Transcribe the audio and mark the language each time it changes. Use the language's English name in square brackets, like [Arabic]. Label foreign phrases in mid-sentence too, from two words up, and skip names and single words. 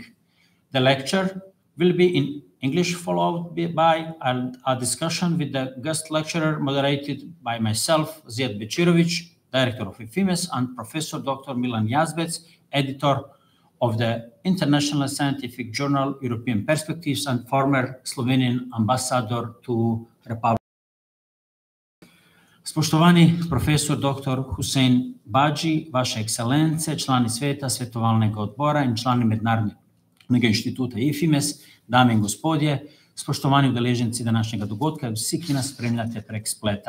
[English] The lecture will be in English, followed by a discussion with the guest lecturer moderated by myself, Zijad Bečirović, Director of Ifimes, and Professor Dr. Milan Jazbec, Editor of the International Scientific Journal European Perspectives and former Slovenian Ambassador to Republic. [Slovenian] Spoštovani profesor dr. Hussein Baji, vaše ekscelence, člani sveta, svetovalnega odbora in člani Mednarodnega inštituta Ifimes, dame in gospodje, spoštovani udeleženci današnjega dogodka, vsi, ki nas spremljate prek spleta.